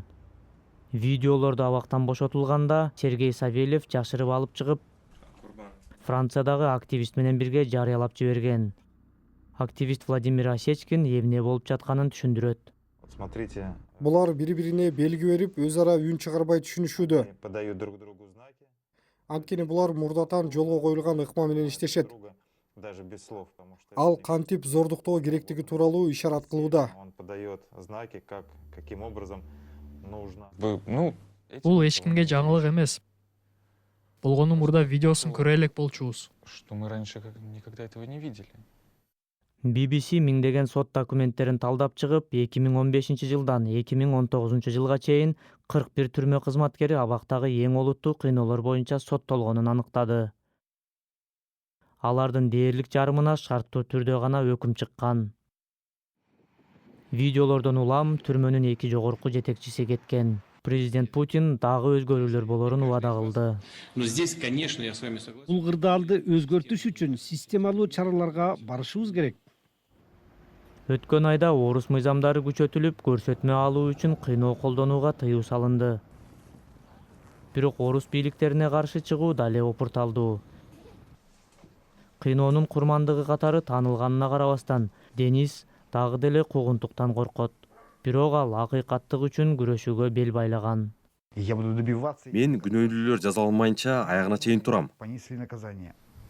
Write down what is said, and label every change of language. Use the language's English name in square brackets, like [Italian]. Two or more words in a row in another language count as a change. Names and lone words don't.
[Kyrgyz] Видеолорду абактан бошотулганда Сергей Савельев жашырып алып чыгып, Франциядагы активист менен бирге жарыялап жиберген. Активист Владимир Осечкин эмне болуп жатканын түшүндүрөт. [Russian] Смотрите, [Kyrgyz] Булар бири-бирине белги берип, өз ара үн чыгарбай түшүнүшүүдө. [Russian] они подают друг другу знаки. [Kyrgyz] Анткени булар мурдатан жолго коюлган ыкма менен иштешет. [Russian] Друга, даже без слов, потому что [Kyrgyz] Ал [Russian] это [Kyrgyz] кантип зордуктоо керектиги тууралуу ишарат кылууда. [Russian] он подает знаки, каким образом нужно. [Kyrgyz] Бул эч кимге жаңылык эмес. Болгону мурда видеосун көрө элек болчубуз. [Russian] Что мы раньше никогда этого не видели. [Kyrgyz] BBC миңдеген сот документтерин талдап чыгып, 2015-жылдан 2019-жылга чейин 41 түрмө кызматкери абактагы эң олуттуу кыйноолор боюнча соттолгонун аныктады. Алардын дээрлик жарымына шарттуу түрдө гана өкүм чыккан. Видеолордон улам түрмөнүн 2 жогорку жетекчиси кеткен. Президент Путин дагы өзгөрүүлөр болорун убада кылды. [Russian] Но здесь, конечно, я с вами согласен. [Kyrgyz] Бул кырдаалды өзгөртүш үчүн системалуу чараларга барышыбыз керек. Өткөн айда орус мыйзамдары күчөтүлүп, көрсөтмө алуу үчүн кыйноо колдонууга тыюу салынды. Бирок орус бийликтерине каршы чыгуу дале опурталдуу. Кыйноонун курмандыгы катары таанылганына карабастан, Денис дагы деле куугунтуктан коркот. Бирок ал акыйкаттык үчүн күрөшүүгө бел байлаган. [Russian] Я буду добиваться, [Kyrgyz] Мен күнөөлүүлөр жаза алмайынча аягына чейин турам. [Russian] понесли наказание.